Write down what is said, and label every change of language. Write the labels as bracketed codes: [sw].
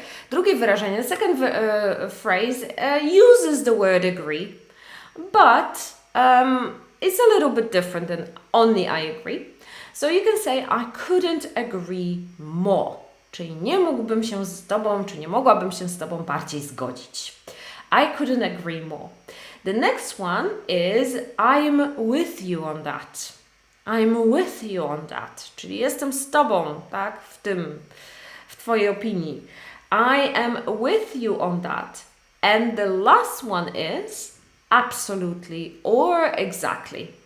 [pl] Drugie wyrażenie, [en] the second phrase uses the word agree, but it's a little bit different than only I agree. So you can say I couldn't agree more. [pl] Czyli nie mógłbym się z Tobą, czy nie mogłabym się z Tobą bardziej zgodzić. [en] I couldn't agree more. The next one is I'm with you on that. I'm with you on that. [pl] Czyli jestem z Tobą, tak? W Twojej opinii. [en] I am with you on that. And the last one is absolutely or exactly.